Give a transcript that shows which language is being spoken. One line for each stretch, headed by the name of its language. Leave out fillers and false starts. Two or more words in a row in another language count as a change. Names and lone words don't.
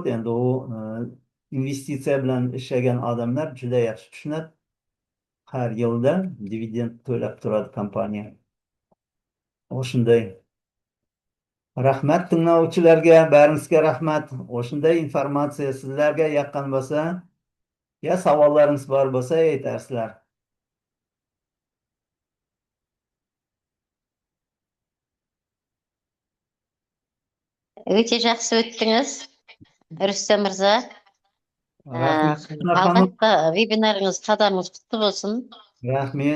Uzbek: Endi u investitsiya bilan ishlagan odamlar juda yaxshi tushunadi.
Turkish: Her yılda
Uzbek: dividend to'lab turadi kompaniya. O'shunday. Rahmat tinglovchilarga, baringizga rahmat. O'shunday informatsiya sizlarga yoqqan bo'lsa, ya savollaringiz bor bo'lsa aytarsizlar.
Kazakh: Өте жақсы өттіңіз, Рүстем мырза.
Uzbek: Rahmat Xunoxonim,
Kazakh: Алғашқы вебинарыңыз, қадамыңыз құтты болсын.
Uzbek: rahmat.